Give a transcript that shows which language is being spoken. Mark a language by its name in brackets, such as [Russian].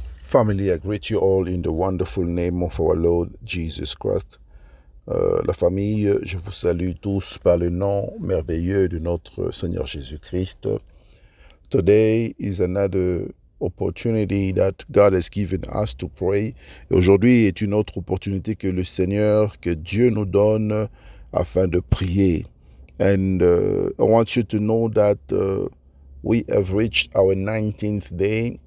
[English] Family, I greet you all in the wonderful name of our Lord Jesus Christ. [French] La famille, je vous salue tous par le nom merveilleux de notre Seigneur Jésus-Christ. [English] Today is another opportunity that God has given us to pray. [French] Et aujourd'hui est une autre opportunité que le Seigneur, que Dieu nous donne afin de prier. [English] And I want you to know that we have reached our 19th day.